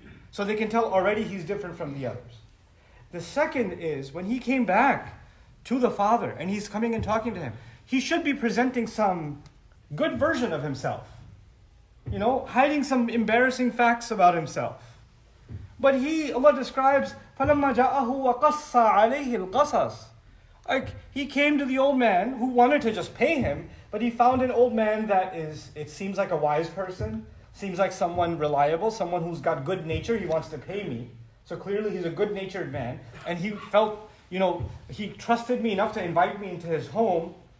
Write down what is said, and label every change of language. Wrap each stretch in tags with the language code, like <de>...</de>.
<en>So they can tell already he's different from the others. The second is when he came back to the father and he's coming and talking to him, he should be presenting some good version of himself. Hiding some embarrassing facts about himself. But Allah describes,</en> <ar>فَلَمَّا جَاءَهُ وَقَصَّ عَلَيْهِ الْقَصَصِ.</ar> <en>Like, he came to the old man who wanted to just pay him, but he found an old man that it seems like a wise person, seems like someone reliable, someone who's got good nature, he wants to pay me. So clearly he's a good-natured man, and he felt, he trusted me enough to invite me into his home.</en>